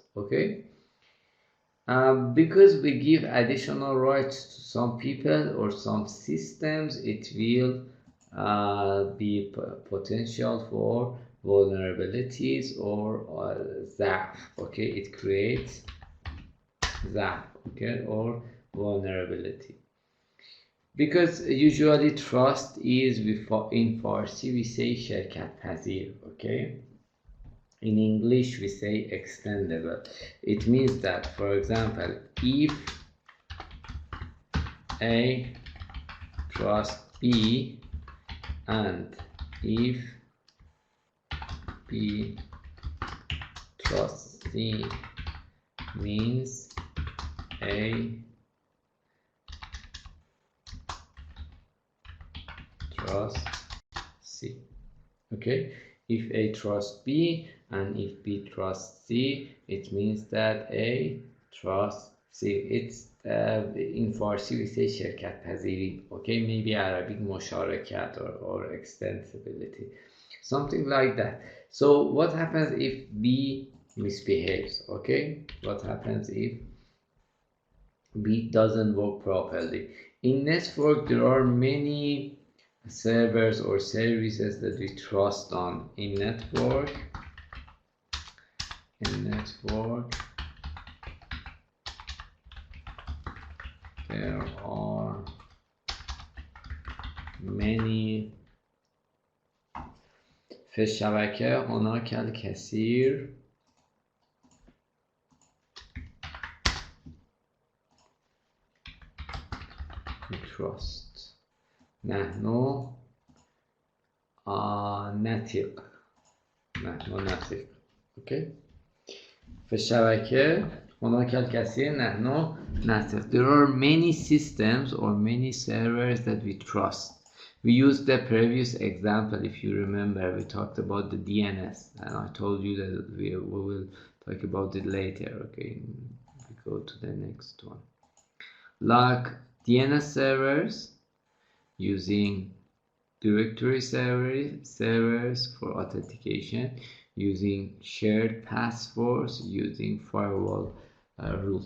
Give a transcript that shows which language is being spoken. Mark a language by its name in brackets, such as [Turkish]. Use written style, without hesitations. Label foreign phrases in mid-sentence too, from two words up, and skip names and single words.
[English] Okay, because we give additional rights to some people or some systems, it will be potential for vulnerabilities or ضعف. Okay, it creates ضعف, okay, or vulnerability. Because usually trust is, in Farsi we say [Persian] شرکت پذیر, [English] okay. In English we say extendable. It means that, for example, if A trust B and if B trust C, means A trust C. Okay, if A trusts B and if B trusts C, it means that A trusts C. It's in Farsi we say [Persian] شرکت پذیری. [English] Okay, maybe Arabic مشارکت or extensibility, something like that. So what happens if B misbehaves? Okay, what happens if B doesn't work properly? In network there are many servers or services that we trust on. In network there are many. [Arabic] في الشبكة هناك الكثير trust. نحن نثق. Okay. في الشبكة هناك الكثير نحن نثق. [English] There are many systems or many servers that we trust. We used the previous example, if you remember, we talked about the DNS, and I told you that we will talk about it later. Okay, we go to the next one. Like DNS servers, using directory servers for authentication, using shared passwords, using firewall rules.